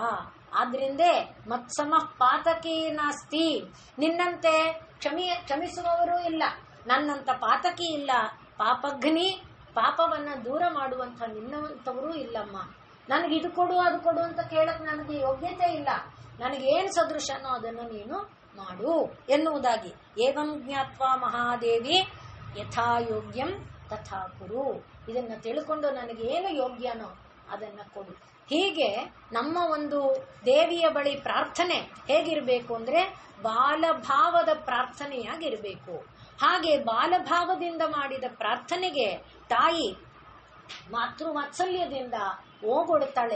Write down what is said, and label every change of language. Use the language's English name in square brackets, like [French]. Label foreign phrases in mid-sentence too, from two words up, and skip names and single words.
[Kannada] ಆದ್ರಿಂದೇ [Sanskrit] ಮತ್ಸಮಃ ಪಾತಕೀ ನಾಸ್ತಿ, [Kannada] ನಿನ್ನಂತೆ ಕ್ಷಮಿಸುವವರು ಇಲ್ಲ, ನನ್ನಂತ ಪಾತಕಿ ಇಲ್ಲ, ಪಾಪಘ್ನಿ, ಪಾಪವನ್ನ ದೂರ ಮಾಡುವಂತ ನಿನ್ನಂತವರೂ ಇಲ್ಲಮ್ಮ. ನನಗೆ ಇದು ಕೊಡು ಅದು ಕೊಡು ಅಂತ ಕೇಳಕ್ ನನಗೆ ಯೋಗ್ಯತೆ ಇಲ್ಲ, ನನಗೇನು ಸದೃಶನೋ ಅದನ್ನು ನೀನು ಮಾಡು ಎನ್ನುವುದಾಗಿ. [Sanskrit] ಏವಂ ಜ್ಞಾತ್ವಾ ಮಹಾದೇವಿ ಯಥಾ ಯೋಗ್ಯಂ ತಥಾ ಕುರು. [Kannada] ಇದನ್ನ ತಿಳ್ಕೊಂಡು ನನಗೆ ಏನು ಯೋಗ್ಯನೋ ಅದನ್ನ ಕೊಡು. ಹೀಗೆ ನಮ್ಮ ಒಂದು ದೇವಿಯ ಬಳಿ ಪ್ರಾರ್ಥನೆ ಹೇಗಿರಬೇಕು ಅಂದ್ರೆ ಬಾಲಭಾವದ ಪ್ರಾರ್ಥನೆಯಾಗಿರಬೇಕು. ಹಾಗೆ ಬಾಲಭಾವದಿಂದ ಮಾಡಿದ ಪ್ರಾರ್ಥನೆಗೆ ತಾಯಿ ಮಾತೃ ವಾತ್ಸಲ್ಯದಿಂದ ಓಗೊಡ್ತಾಳೆ.